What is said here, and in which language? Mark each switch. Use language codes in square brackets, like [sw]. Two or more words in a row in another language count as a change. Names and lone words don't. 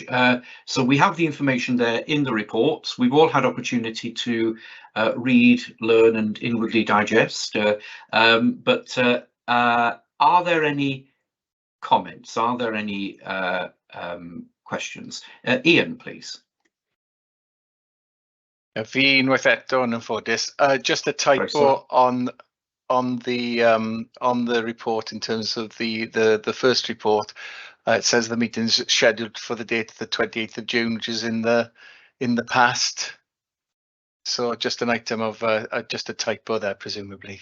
[en] So we have the information there in the reports. We've all had opportunity to read, learn and inwardly digest. But are there any comments? Are there any questions? Ian, please. [cy] Fi unwaith eto yn anffodus. [en] Just a typo on the report in terms of the first report. It says the meeting's scheduled for the date of the 28th of June, which is in the past. So just an item of just a typo there, presumably.